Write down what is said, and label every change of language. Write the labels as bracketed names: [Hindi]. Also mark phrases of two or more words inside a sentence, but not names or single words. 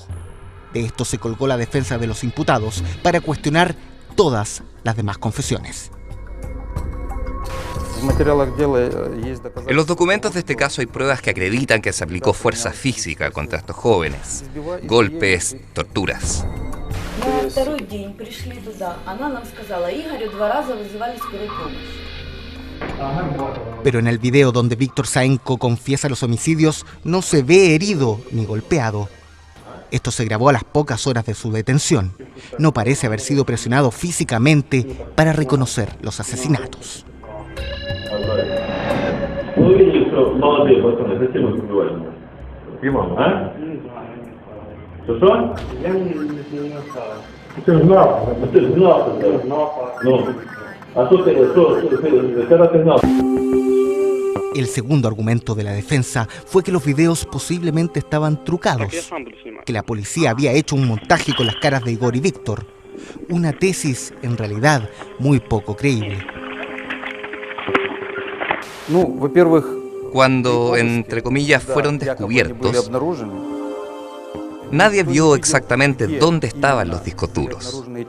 [Spanish] De esto se colgó la defensa de los imputados para cuestionar todas las demás confesiones. En los documentos de este caso hay pruebas que acreditan que se aplicó fuerza física contra estos jóvenes, golpes, torturas. [Russian] На второй день пришли туда, она нам сказала, Игорю 2 раза вызывали скорую помощь. [Spanish] Pero en el video donde Víctor Zaenko confiesa los homicidios, no se ve herido ni golpeado. Esto se grabó a las pocas horas de su detención. No parece haber sido presionado físicamente para reconocer los asesinatos. [Russian] Ну, видишь, что молодые пацаны, зачем их убивать? А? Что? Я не знал. Ты знал? Ты знал, Ну, а что ты, когда ты знал? [Spanish] El segundo argumento de la defensa fue que los videos posiblemente estaban trucados, que la policía había hecho un montaje con las caras de Igor y Víctor. Una tesis, en realidad, muy poco creíble. Cuando, entre comillas, fueron descubiertos, nadie vio exactamente dónde estaban los discos duros.